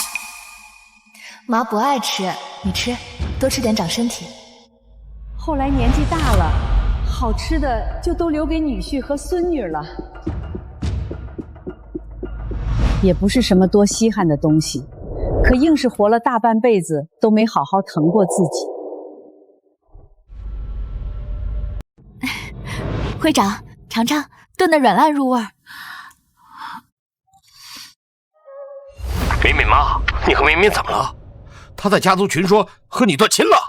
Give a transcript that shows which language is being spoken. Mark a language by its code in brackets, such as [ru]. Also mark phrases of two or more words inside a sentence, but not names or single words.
[zh] 媽不愛吃，你吃，多吃點長身體。後來年紀大了，好吃的就都留給女婿和孫女了。也不是什麼多稀罕的東西，可硬是活了大半輩子都沒好好疼過自己。會長，嘗嘗，燉得軟爛入味。敏敏媽，你和敏敏怎麼了？她在家族群說和你斷親了。